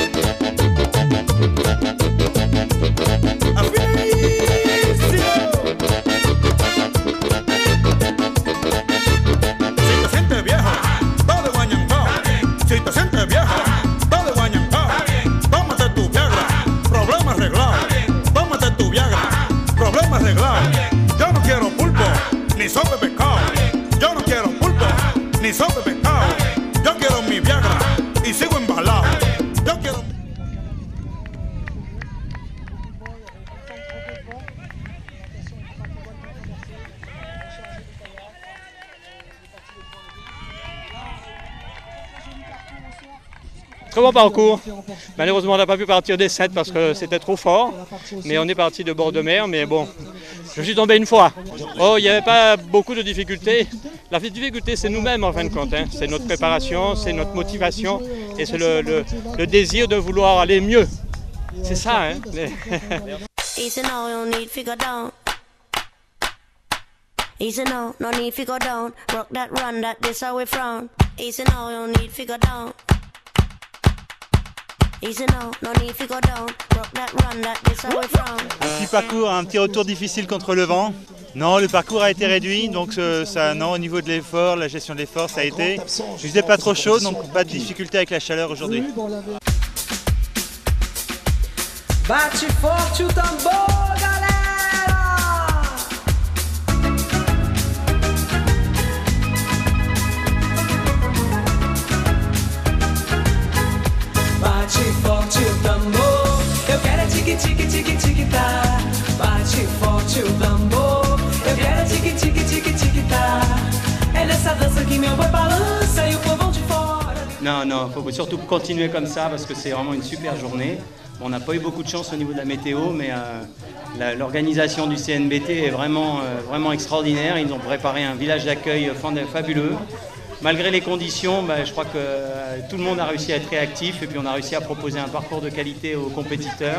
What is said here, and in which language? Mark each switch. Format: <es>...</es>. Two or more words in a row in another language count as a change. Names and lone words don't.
<es>Yo no quiero pulpo, ni sopa de pescado. Yo no quiero pulpo, ni sopa de pescado. Yo quiero mi Viagra y sigo embalado. Yo quiero...</es> <fr>Très bon parcours. Malheureusement, on n'a pas pu partir des 7 parce que c'était trop fort. Mais on est parti de bord de mer. Mais bon, je suis tombé une fois. Oh, il n'y avait pas beaucoup de difficultés. La difficulté, c'est nous-mêmes en fin de compte. Hein. C'est notre préparation, c'est notre motivation et c'est le désir de vouloir aller mieux. C'est ça, hein.</fr> <en>Easy now, no need figure down. Easy now, no need figure down. Rock that run, that this how we frown. Easy now, no need figure down. Easy now, no need figure down. Rock that run, that this how we frown.</en> <fr>Petit parcours, un petit retour difficile contre le vent. Non, le parcours a été réduit, donc ça, non, au niveau de l'effort, la gestion de l'effort, ça a été. Je faisais pas trop chaud, donc pas de difficulté avec la chaleur aujourd'hui.</fr> <pt>Bate forte o tambor, galera! Bate forte o tambor, eu quero tique tique tique tique tá. Bate forte o tambor, eu quero tique tique tique tique tá. É nessa dança que meu boi balança e o povão de fora.</pt> <fr>Non, non, il faut surtout continuer comme ça parce que c'est vraiment une super journée. On n'a pas eu beaucoup de chance au niveau de la météo, mais l'organisation du CNBT est vraiment extraordinaire. Ils ont préparé un village d'accueil fabuleux. Malgré les conditions, je crois que tout le monde a réussi à être réactif et puis on a réussi à proposer un parcours de qualité aux compétiteurs.</fr>